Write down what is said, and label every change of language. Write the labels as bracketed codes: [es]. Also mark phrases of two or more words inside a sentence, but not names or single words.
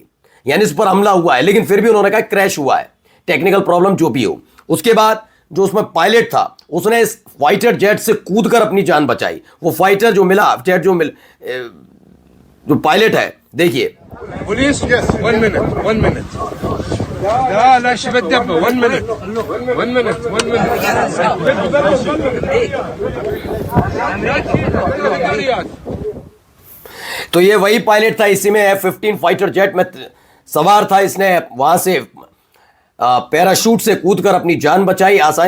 [hi] यानी इस पर हमला हुआ है, लेकिन फिर भी उन्होंने कहा क्रैश हुआ है, [en] technical problem [hi] जो भी हो। उसके बाद जो उसमें पायलट था, उसने इस [en] fighter jet [hi] से कूदकर अपनी जान बचाई। वो [en] फाइटर जो मिला, जेट [hi] जो पायलट है, देखिए। पुलिस, 1 मिनट لا شو بالدبه 1 मिनट तो ये वही पायलट था, इसी में F-15 [en] fighter jet [hi] में सवार था। इसने वहां से पैराशूट से कूदकर अपनी जान बचाई आसानी।